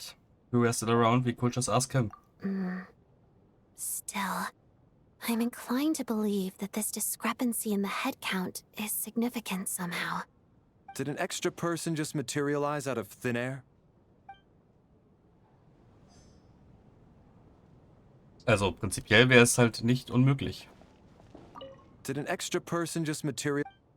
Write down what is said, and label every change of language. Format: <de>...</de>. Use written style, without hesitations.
<en>If we were still around, we could just ask him. Still, I'm inclined to believe that this discrepancy in the head count is significant somehow. Did an extra person just materialize out of thin air?</en> <de>Also, prinzipiell wäre es halt nicht unmöglich.</de> <en>Did an extra person just materialize?</en>